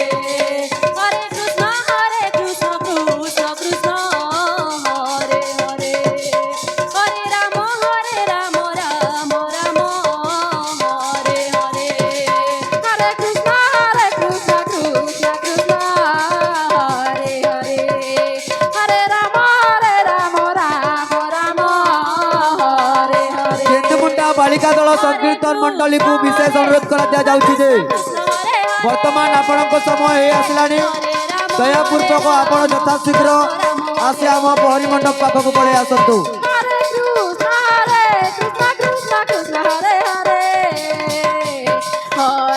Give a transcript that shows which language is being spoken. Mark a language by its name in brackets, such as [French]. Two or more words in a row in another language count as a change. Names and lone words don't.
[Sanskrit] হরে কৃষ্ণ কৃষ্ণ কৃষ্ণ হরে হরে হরে রাম রাম রাম হরে হরে হরে কৃষ্ণ কৃষ্ণ কৃষ্ণ হরে হরে হরে রাম রাম হরে হরে [Odia] কেନ୍ଦুমুଣ୍ଡା ବାଳିକା ଦଳ ସଂକୀର୍ତ୍ତନ ମଣ୍ଡଳୀକୁ ବିଶେଷ ଅନୁରୋଧ କରାଯାଉଛି ଯେ ବର୍ତ୍ତମାନ ଆପଣଙ୍କ ସମୟ ହେଇ ଆସିଲାଣି। ଦୟାପୂର୍ବକ ଆପଣ ଯଥାଶୀଘ୍ର ଆସି ଆମ ପହରି ମଣ୍ଡପ ପାଖକୁ ପଳେଇ ଆସନ୍ତୁ। [Sanskrit] ହରେ କୃଷ୍ଣ କୃଷ୍ଣ ହରେ ହରେ ହରେ